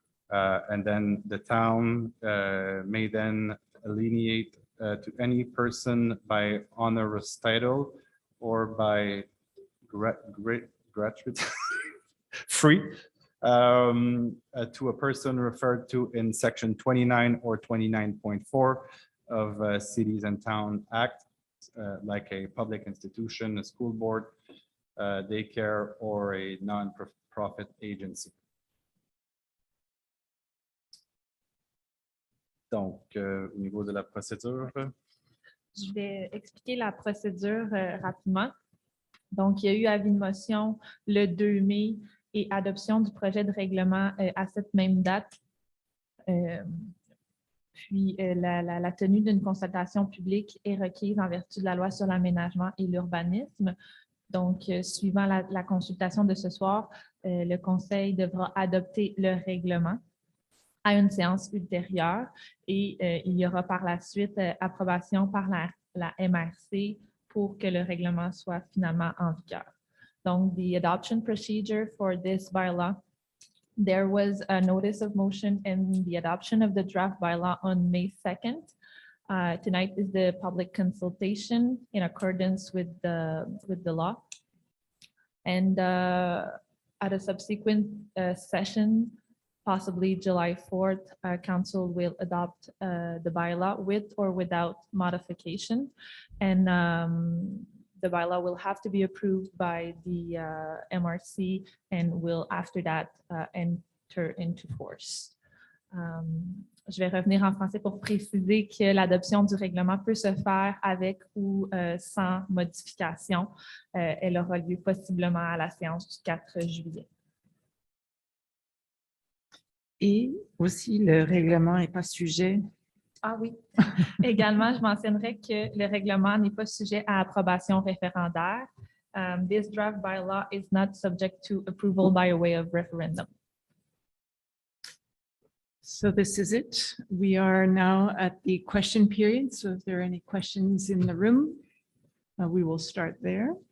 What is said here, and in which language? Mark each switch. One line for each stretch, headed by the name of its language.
English: And then the town may then alienate to any person by honorous title or by gratuity free to a person referred to in section 29 or 29.4 of Cities and Town Act, like a public institution, a school board, daycare, or a non-profit agency.
French: Donc, au niveau de la procédure. Je vais expliquer la procédure rapidement. Donc, il y a eu avis de motion le 2 mai et adoption du projet de règlement à cette même date. Puis, la tenue d'une consultation publique est requise en vertu de la loi sur l'aménagement et l'urbanisme. Donc, suivant la consultation de ce soir, le Conseil devra adopter le règlement à une séance ultérieure et il y aura par la suite approbation par la MRC pour que le règlement soit finalement en vigueur.
English: Donc, the adoption procedure for this bylaw, there was a notice of motion and the adoption of the draft bylaw on May 2nd. Tonight is the public consultation in accordance with the law. And at a subsequent session, possibly July 4th, Council will adopt the bylaw with or without modification. And the bylaw will have to be approved by the MRC and will after that enter into force.
French: Je vais revenir en français pour préciser que l'adoption du règlement peut se faire avec ou sans modification. Elle aura lieu possiblement à la séance du 4 juillet. Et aussi, le règlement n'est pas sujet. Ah oui. Également, je mentionnerai que le règlement n'est pas sujet à approbation référendaire.
English: This draft bylaw is not subject to approval by way of referendum. So this is it. We are now at the question period. So if there are any questions in the room, we will start there.